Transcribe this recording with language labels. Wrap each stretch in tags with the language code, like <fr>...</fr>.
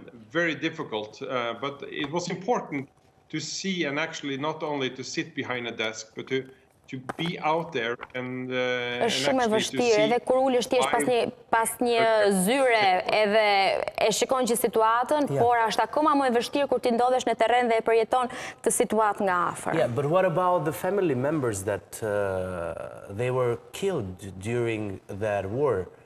<en>Very difficult, but it was important to see and actually not only to sit behind a desk, but to be out there and</en> <sq>është shumë e vështirë, edhe kur ulesh thjesht pas një zyre edhe e shikon që situatën, por është akoma më e vështirë kur ti ndodhesh në terren dhe e përjeton këtë situatë nga afër.</sq> <en>Yeah, but what about the family members that they were killed during that war?</en>